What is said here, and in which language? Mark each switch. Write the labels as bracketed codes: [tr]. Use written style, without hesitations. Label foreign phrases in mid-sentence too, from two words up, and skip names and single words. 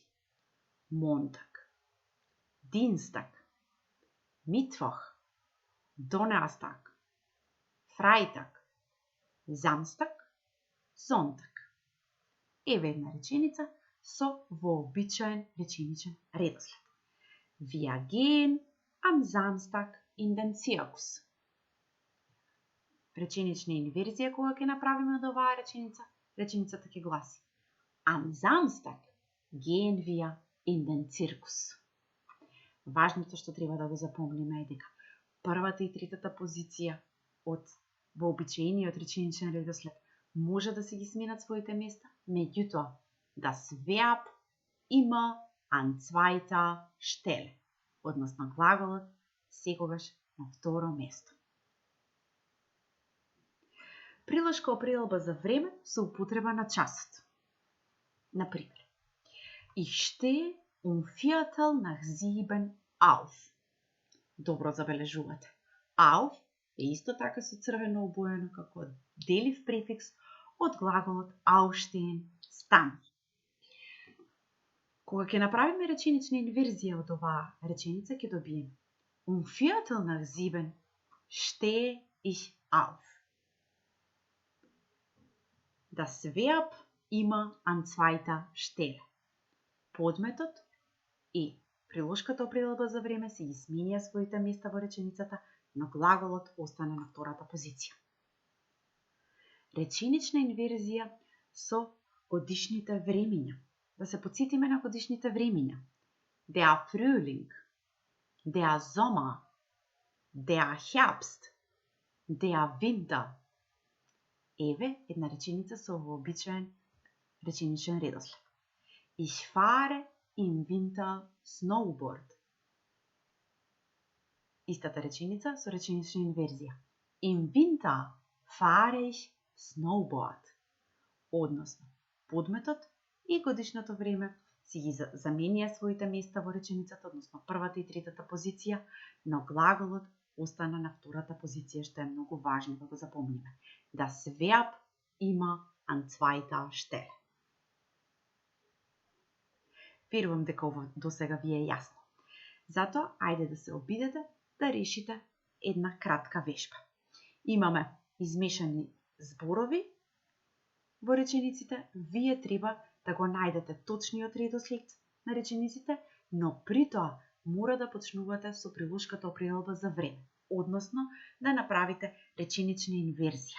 [de] Montag, Dienstag, Mittwoch, Donnerstag, Freitag, Samstag, Sonntag. [mk] Еве една реченица со вообичаен реченичен редослед. [de] Wir gehen am Samstag in den Zirkus. [mk] Реченична инверзија кога ќе направиме од оваа реченица, реченицата ќе гласи [de] Am Samstag gehen wir in den Zirkus. [mk] Важното што треба да го запомниме е дека првата и третата позиција од вообичаениот реченичен редослед може да се ги сменат своите места, меѓутоа, [de] das Verb immer an zweiter Stelle, [mk] односно глаголот секогаш на второ место. Приложка определба за време со употреба на часот. Например, [de] Ich stehe 7:15 auf. [mk] Добро забележувате. Auf е исто така со црвено обоено како делив префикс од глаголот aufstehen, стан. Кога ќе направиме реченична инверзија од оваа реченица, ќе добиеме 7:15 [de] stehe ich auf. Das Verb immer an zweiter Stelle. [mk] Подметот и приложката определба за време се ги сменија своите места во реченицата, но глаголот остане на втората позиција. Реченична инверзија со годишните времиња. Да се потсетиме на годишните времиња. [de] Der Frühling, der Sommer, der Herbst, der Winter. [mk] Еве една реченица со вообичаен реченичен редослед. [de] Ich fahre im Winter Snowboard. [mk] Истата реченица со реченична инверзија. [de] Im Winter fahre ich Snowboard. [mk] Односно, подметот и годишното време си ги заменија своите места во реченицата, односно првата и третата позиција, но глаголот остана на втората позиција, што е многу важно да го запомниме. [de] Das Verb immer an zweiter Stelle. [mk] Верувам дека ова досега ви е јасно. Затоа, ајде да се обидете да решите една кратка вежба. Имаме измешани зборови во речениците, вие треба да го најдете точниот редослед на речениците, но при тоа мора да почнувате со приложката определба за време, односно да направите реченична инверзија.